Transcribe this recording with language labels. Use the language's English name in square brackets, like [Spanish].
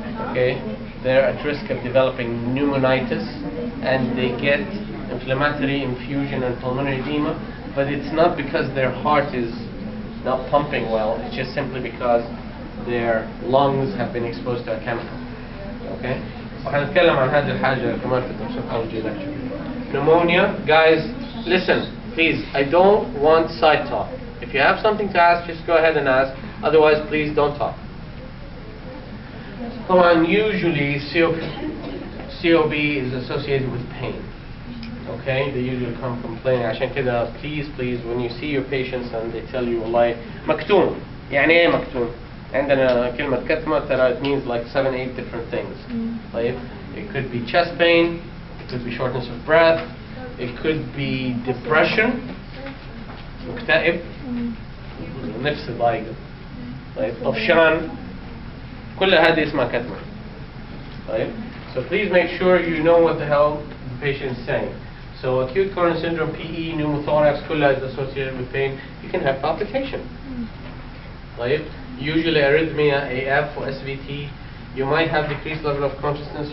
[English] Okay, they're at risk of developing pneumonitis and they get inflammatory infusion and pulmonary edema, but it's not because their heart is not pumping well, it's just simply because their lungs have been exposed to a chemical. Okay? [Arabic] وحنتكلم عن هذه الحاجة كمان في التوكسيكولوجي lecture. [English] Pneumonia, guys, listen, please, I don't want side talk. If you have something to ask, just go ahead and ask. Otherwise, please don't talk. Come on, usually COB is associated with pain. Okay, they usually come complaining. [Arabic] عشان كده, [English] please, when you see your patients and they tell you [Arabic] والله مكتوم. يعني ايه مكتوم؟ عندنا كلمة كتمة ترى [English] it means like 7-8 different things. [Arabic] طيب, [English] it could be chest pain, it could be shortness of breath, it could be depression, [Arabic] مكتئب, نفس ضايقة. طيب, طفشان, كل هذه اسمها كتمة. طيب, [English] so please make sure you know what the hell the patient is saying. So acute coronary syndrome, PE, pneumothorax, [Arabic] كلها [English] is associated with pain. You can have palpitation. [Arabic] طيب, [English] usually arrhythmia, AF or SVT. You might have decreased level of consciousness.